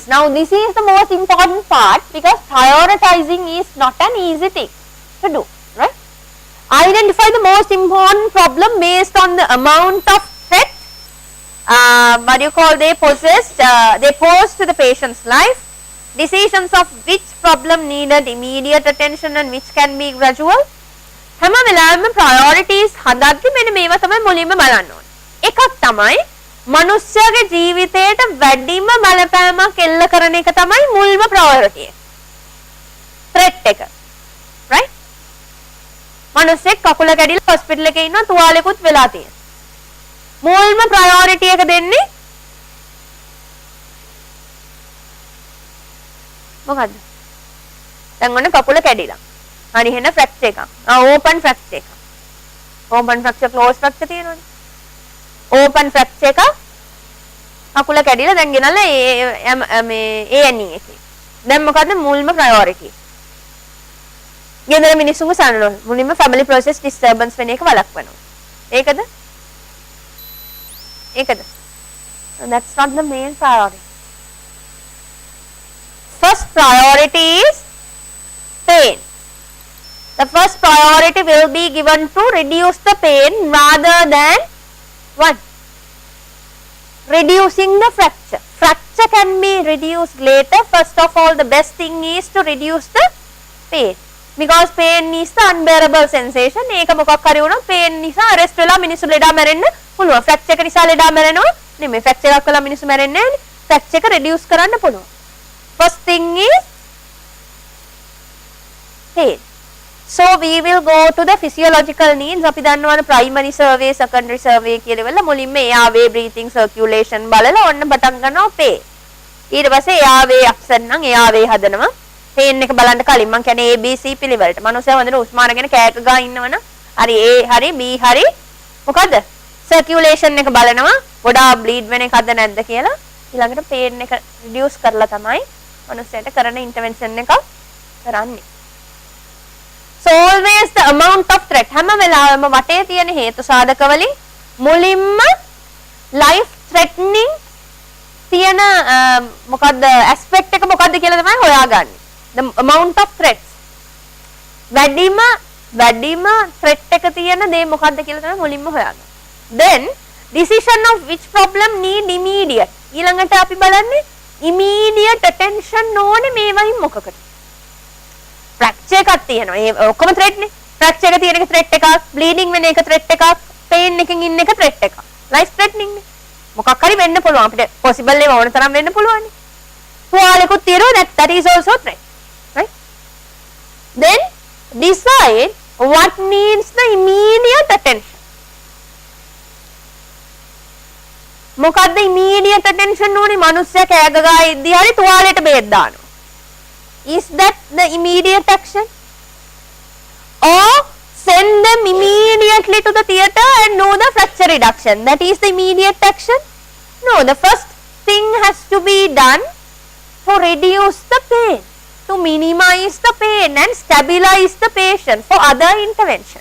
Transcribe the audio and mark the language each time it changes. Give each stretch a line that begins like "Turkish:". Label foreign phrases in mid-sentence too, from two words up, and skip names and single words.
English: Now this is the most important part because prioritizing is not an easy thing to do, right? Identify the most important problem based on the amount of threat they pose to the patient's life. Decisions of which problem needed immediate attention and which can be gradual.
Sinhala: හැම වෙලාවෙම priorities හදද්දි මෙන්න මේවා තමයි මුලින්ම බලන්න ඕනේ. එකක් තමයි මනුස්සයාගේ ජීවිතයට වැඩිම බලපෑමක් එල්ල කරන එක තමයි මුල්ම priority එක. threat එක. right? මනුස්සෙක් කකුල කැඩිලා hospital එකේ ඉන්නවා තුවාලෙකුත් වෙලා තියෙනවා. මුල්ම priority එක දෙන්නේ මොකද්ද? දැන් ඔන්න කකුල කැඩිලා. හරි එහෙනම් fracture එකක්.
English: open fracture
Sinhala: එකක්.
English: open fracture close fracture
Sinhala: තියෙනවනේ.
English: open fracture
Sinhala: එකක් කකුල කැඩිලා දැන් ගෙනල්ලා මේ A&E එකේ. දැන් මොකද්ද මුල්ම priority? ගෙදර මිනිස්සුන්ව සනනවා. මුලින්ම
English: family process disturbance
Sinhala: වෙන එක වළක්වනවා. ඒකද? ඒකද?
English: That's not the main priority. First priority is pain. The first priority will be given to reduce the pain rather than what? Reducing the fracture. Fracture can be reduced later. First of all, the best thing is to reduce the pain. Because pain is the unbearable sensation.
Sinhala: ඒක මොකක් හරි වුණා pain නිසා arrest වෙලා මිනිස්සු ලෙඩා මැරෙන්න පුළුවන්. fracture එක නිසා ලෙඩා මැරෙනවා නෙමෙයි. fracture එකක් කළා මිනිස්සු මැරෙන්නේ නැහැ. fracture එක reduce කරන්න පුළුවන්.
English: First thing is pain. So we will go to the physiological needs.
Sinhala: අපි දන්නවනේ
English: primary survey, secondary survey
Sinhala: කියලා වෙලා මුලින්ම
English: airway, breathing, circulation
Sinhala: බලලා ඔන්න පටන් ගන්නවා pain. ඊට පස්සේ
English: airway absent
Sinhala: නම් airway හදනවා. pain එක බලන්න කලින් මම කියන්නේ ABC පිළිවෙලට. මනුස්සයා හොඳට හුස්ම අරගෙන කෑක ගා ඉන්නවනම් හරි A හරි B හරි මොකද්ද? circulation එක බලනවා. ගොඩාක් bleed වෙන එකක්ද නැද්ද කියලා. ඊළඟට pain එක reduce කරලා තමයි මනුස්සයාට කරන intervention එක කරන්නේ.
English: So always the amount of threat.
Sinhala: හැම වෙලාවෙම වටේ තියෙන හේතු සාධක වලින් මුලින්ම
English: life threatening
Sinhala: තියෙන මොකද්ද aspect එක මොකද්ද කියලා තමයි හොයාගන්නේ.
English: The amount of threats.
Sinhala: වැඩිම threat එක තියෙන දේ මොකද්ද කියලා තමයි මුලින්ම හොයාගන්නේ.
English: Then decision of which problem need immediate.
Sinhala: ඊළඟට අපි බලන්නේ
English: immediate attention
Sinhala: ඕනේ මේ වයින් මොකකට. fracture එකක් තියෙනවා. ඒ ඔක්කොම threat නේ. fracture එක තියෙන එක threat එකක්, bleeding වෙන එක threat එකක්, pain එකකින් ඉන්න එක threat එකක්.
English: life threatening
Sinhala: නේ. මොකක් හරි වෙන්න පුළුවන් අපිට possible ඒවා ඕන තරම් වෙන්න පුළුවන් නේ. තුවාලෙකුත් තියෙනවා
English: that is also threat. Right? Then decide what needs the immediate attention.
Sinhala: මොකද්ද
English: immediate attention
Sinhala: ඕනේ? මිනිස්සයා කෑ ගගා ඉද්දී හරි තුවාලෙට බේත් දානවා.
English: Is that the immediate action? Or send them immediately to the theatre and do the fracture reduction. That is the immediate action? No, the first thing has to be done to reduce the pain, to minimize the pain and stabilize the patient for other intervention.